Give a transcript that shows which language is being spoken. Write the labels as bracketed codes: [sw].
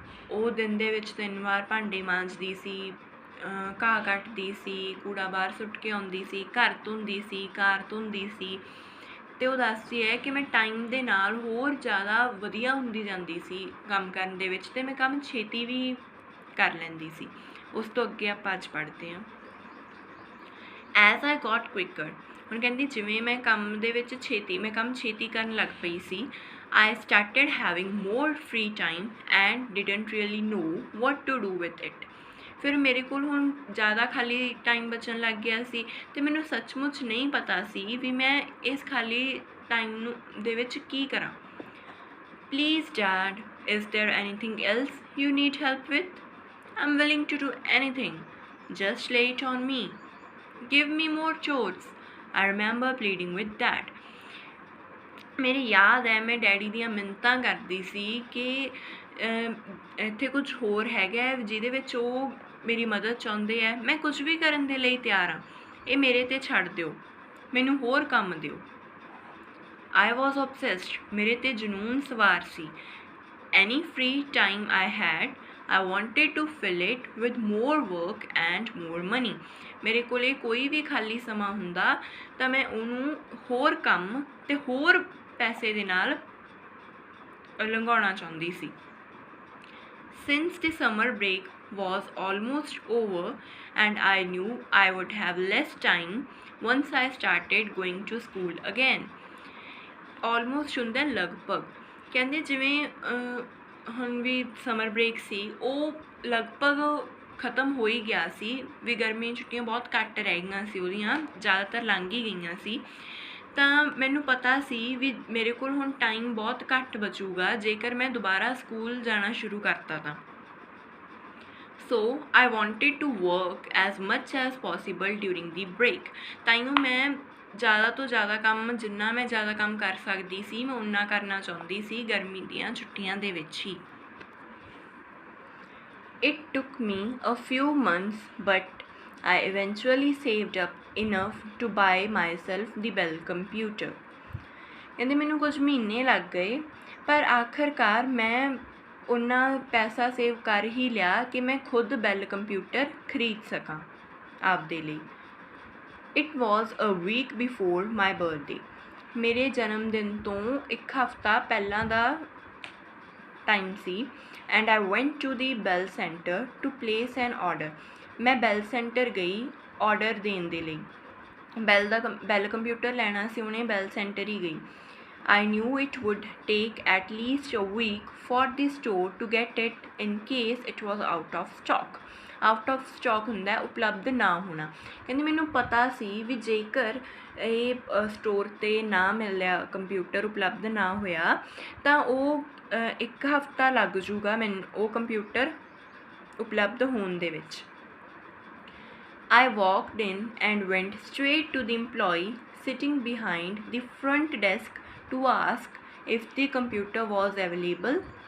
[pa] ਉਹ ਦਿਨ ਦੇ ਵਿੱਚ 3 ਵਾਰ ਭਾਂਡੇ ਮਾਂਜਦੀ ਸੀ, ਘਾਹ ਕੱਟਦੀ ਸੀ, ਕੂੜਾ ਬਾਹਰ ਸੁੱਟ ਕੇ ਆਉਂਦੀ ਸੀ, ਘਰ ਧੋਂਦੀ ਸੀ, ਕਾਰ ਧੋਂਦੀ ਸੀ ਅਤੇ ਉਹ ਦੱਸਦੀ ਹੈ ਕਿ ਮੈਂ ਟਾਈਮ ਦੇ ਨਾਲ ਹੋਰ ਜ਼ਿਆਦਾ ਵਧੀਆ ਹੁੰਦੀ ਜਾਂਦੀ ਸੀ ਕੰਮ ਕਰਨ ਦੇ ਵਿੱਚ ਅਤੇ ਮੈਂ ਕੰਮ ਛੇਤੀ ਵੀ ਕਰ ਲੈਂਦੀ ਸੀ। ਉਸ ਤੋਂ ਅੱਗੇ ਆਪਾਂ ਅੱਜ ਪੜ੍ਹਦੇ ਹਾਂ। [en] as I got quicker, [pa] ਹੁਣ ਕਹਿੰਦੀ ਜਿਵੇਂ ਮੈਂ ਕੰਮ ਛੇਤੀ ਕਰਨ ਲੱਗ ਪਈ ਸੀ, [en] I started having more free time and didn't really know what to do with it। [pa] ਫਿਰ ਮੇਰੇ ਕੋਲ ਹੁਣ ਜ਼ਿਆਦਾ ਖਾਲੀ ਟਾਈਮ ਬਚਣ ਲੱਗ ਗਿਆ ਸੀ ਅਤੇ ਮੈਨੂੰ ਸੱਚਮੁੱਚ ਨਹੀਂ ਪਤਾ ਸੀ ਵੀ ਮੈਂ ਇਸ ਖਾਲੀ ਟਾਈਮ ਦੇ ਵਿੱਚ ਕੀ ਕਰਾਂ। [en] Please dad, is there anything else you need help with? I'm willing to do anything. Just lay it on me. Give me more chores। I remember pleading with dad। [pa] ਮੇਰੇ ਯਾਦ ਹੈ ਮੈਂ ਡੈਡੀ ਦੀਆਂ ਮਿੰਨਤਾਂ ਕਰਦੀ ਸੀ ਕਿ ਇੱਥੇ ਕੁਝ ਹੋਰ ਹੈਗਾ ਜਿਹਦੇ ਵਿੱਚ ਉਹ ਮੇਰੀ ਮਦਦ ਚਾਹੁੰਦੇ ਹੈ। ਮੈਂ ਕੁਝ ਵੀ ਕਰਨ ਦੇ ਲਈ ਤਿਆਰ ਹਾਂ, ਇਹ ਮੇਰੇ 'ਤੇ ਛੱਡ ਦਿਓ, ਮੈਨੂੰ ਹੋਰ ਕੰਮ ਦਿਓ। [en] I was obsessed, [pa] ਮੇਰੇ 'ਤੇ ਜਨੂੰਨ ਸਵਾਰ ਸੀ। [en] Any free time I had, I wanted to fill it with more work and more money। [pa] ਮੇਰੇ ਕੋਲ ਕੋਈ ਵੀ ਖਾਲੀ ਸਮਾਂ ਹੁੰਦਾ ਤਾਂ ਮੈਂ ਉਹਨੂੰ ਹੋਰ ਕੰਮ ਅਤੇ ਹੋਰ ਪੈਸੇ ਦੇ ਨਾਲ ਲੰਘਾਉਣਾ ਚਾਹੁੰਦੀ ਸੀ। [en] Since the summer break was almost over and I knew I would have less time once I started going to school again। [pa] Almost ਹੁੰਦਾ ਲਗਭਗ, ਕਹਿੰਦੇ ਜਿਵੇਂ ਹੁਣ ਵੀ ਸਮਰ ਬ੍ਰੇਕ ਸੀ, ਉਹ ਲਗਭਗ ਖਤਮ ਹੋ ਹੀ ਗਿਆ ਸੀ ਵੀ ਗਰਮੀ ਛੁੱਟੀਆਂ ਬਹੁਤ ਘੱਟ ਰਹਿ ਗਈਆਂ ਸੀ ਉਹਦੀਆਂ, ਜ਼ਿਆਦਾਤਰ ਲੰਘ ਹੀ ਗਈਆਂ ਸੀ। ਤਾਂ ਮੈਨੂੰ ਪਤਾ ਸੀ ਵੀ ਮੇਰੇ ਕੋਲ ਹੁਣ ਟਾਈਮ ਬਹੁਤ ਘੱਟ ਬਚੂਗਾ ਜੇਕਰ ਮੈਂ ਦੁਬਾਰਾ ਸਕੂਲ ਜਾਣਾ ਸ਼ੁਰੂ ਕਰਤਾ ਤਾਂ। [en] So I wanted to work as much as possible during the break. [pa] ਤਾਈਓ ਮੈਂ ਜ਼ਿਆਦਾ ਤੋਂ ਜ਼ਿਆਦਾ ਕੰਮ, ਜਿੰਨਾ ਮੈਂ ਜ਼ਿਆਦਾ ਕੰਮ ਕਰ ਸਕਦੀ ਸੀ ਮੈਂ ਓਨਾ ਕਰਨਾ ਚਾਹੁੰਦੀ ਸੀ ਗਰਮੀ ਦੀਆਂ ਛੁੱਟੀਆਂ ਦੇ ਵਿੱਚ ਹੀ। [en] It took me a few months but I eventually saved up enough to buy myself the Bell computer। [pa] ਕਹਿੰਦੇ ਮੈਨੂੰ ਕੁਝ ਮਹੀਨੇ ਲੱਗ ਗਏ ਪਰ ਆਖਰਕਾਰ ਮੈਂ ਓਨਾ ਪੈਸਾ ਸੇਵ ਕਰ ਹੀ ਲਿਆ ਕਿ ਮੈਂ ਖੁਦ ਬੈਲ ਕੰਪਿਊਟਰ ਖਰੀਦ ਸਕਾਂ ਆਪਦੇ ਲਈ। [en] It was a week before my birthday। [pa] ਮੇਰੇ ਜਨਮ ਦਿਨ ਤੋਂ ਇੱਕ ਹਫ਼ਤਾ ਪਹਿਲਾਂ ਦਾ time ਸੀ। [en] And I went to the Bell Center to place an order। [pa] ਮੈਂ ਬੈਲ ਸੈਂਟਰ ਗਈ ਆਰਡਰ ਦੇਣ ਦੇ ਲਈ। ਬੈਲ ਕੰਪਿਊਟਰ ਲੈਣਾ ਸੀ, ਉਹਨੇ ਬੈਲ ਸੈਂਟਰ ਹੀ ਗਈ। [en] I knew it would take at least a week for the store to get it in case it was out of stock। [pa] Out of stock ਹੁੰਦਾ ਉਪਲਬਧ ਨਾ ਹੋਣਾ। ਕਹਿੰਦੀ ਮੈਨੂੰ ਪਤਾ ਸੀ ਵੀ ਜੇਕਰ ਇਹ ਸਟੋਰ 'ਤੇ ਨਾ ਮਿਲਿਆ, ਕੰਪਿਊਟਰ ਉਪਲਬਧ ਨਾ ਹੋਇਆ ਤਾਂ ਉਹ ਇੱਕ ਹਫ਼ਤਾ ਲੱਗ ਜੂਗਾ ਮੈਨੂੰ ਉਹ ਕੰਪਿਊਟਰ ਉਪਲਬਧ ਹੋਣ ਦੇ ਵਿੱਚ। [en] I walked in and went straight to the employee sitting behind the front desk to ask if the computer was available।